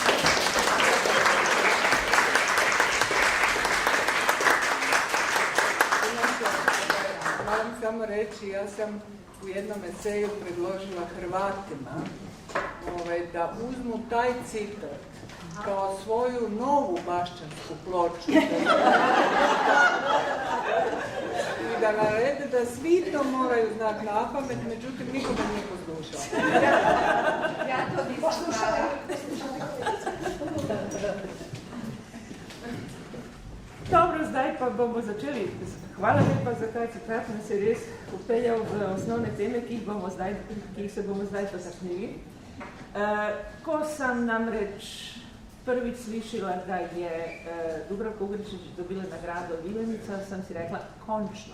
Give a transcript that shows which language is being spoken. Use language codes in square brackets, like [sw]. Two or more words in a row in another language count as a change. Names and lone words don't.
[hr] Moram samo reći, ja sam u jednom eseju predložila Hrvatima da uzmu taj citat kao svoju novu bašćansku ploču i da narede da svi to moraju znati na pamet, međutim niko ga nije poslušao. Ja to nisam znala. [sl] Dobro, zdaj pa bomo začeli. Hvala lepa za ta citat, nas je res upeljal v osnovne teme, ki jih se bomo zdaj dotaknili. Ko sem namreč prvič slišala, da je Dubravka Ugrešić dobila nagrado Vilenica, sam si rekla, končno.